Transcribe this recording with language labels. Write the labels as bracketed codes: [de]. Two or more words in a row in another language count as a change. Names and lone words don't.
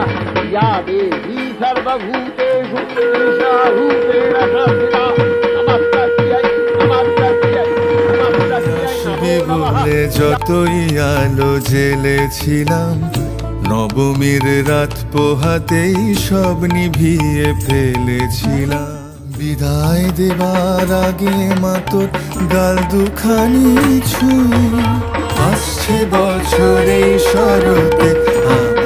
[sa] या देवी सर्वभूतेषु कृष्णारूपेण संस्थिता नमस्तस्यै नमस्तस्यै नमस्तस्यै नमो नमः। [bn] যতই আলো জেলেছিলাম, নবমীর রাত পোহাতেই সব নিভিয়ে ফেলেছিলাম। বিদায় দেবার আগে মাতর গাল দুখানি ছুঁয়ে আসছে বছরে শরতে।